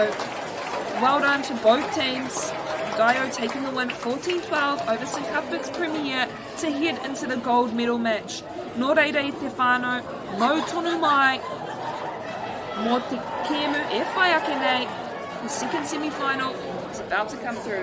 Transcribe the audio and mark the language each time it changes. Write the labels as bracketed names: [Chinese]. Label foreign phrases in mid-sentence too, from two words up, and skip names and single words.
[English] Well done to both teams. Dio taking the win 14-12 over St. Cuthbert's Premier to head into the gold medal match. [Māori] Nō reira i te whānau, mau tonu mai, mō te kēmu e whai ake nei, [English] the second semi-final is about to come through.